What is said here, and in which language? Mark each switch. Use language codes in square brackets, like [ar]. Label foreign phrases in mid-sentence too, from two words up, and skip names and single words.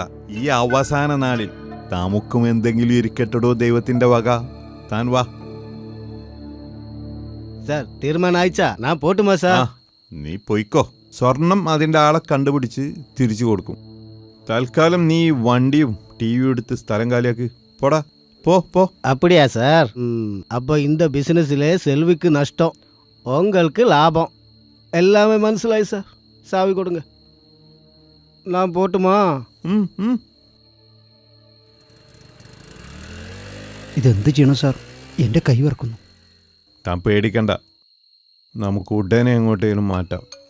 [ml] ഈ അവസാന നാളിൽ നമുക്കും എന്തെങ്കിലും ഇരിക്കട്ടോ ദൈവത്തിന്റെ വക. താൻ വാ. [ta] சார் தீர்மானம் ஆயிச்சா நான் போட்டுமா சார். [ml] നീ പൊയ്ക്കോ. സ്വർണം അതിന്റെ ആളെ കണ്ടുപിടിച്ച് തിരിച്ചു കൊടുക്കും. തൽക്കാലം നീ വണ്ടിയും ടിവിയും എടുത്ത് സ്ഥലം കാലിയാക്ക്. പോടാ, പോ. [ta] அப்படியா சார்? அப்போ இந்த பிசினஸ்ல செல்விக்கு நஷ்டம், உங்களுக்கு லாபம். எல்லாமே [ml] മനസ്സിലായി സാർ. [ta] சாவி கொடுங்க. நான் போட்டுமா? [ml] ഇതെന്ത് ചെയ്യണം സാർ? എൻ്റെ കൈ വിറക്കുന്നു. താൻ പേടിക്കണ്ട, നമുക്ക് ഉടനെ എങ്ങോട്ടേലും മാറ്റാം.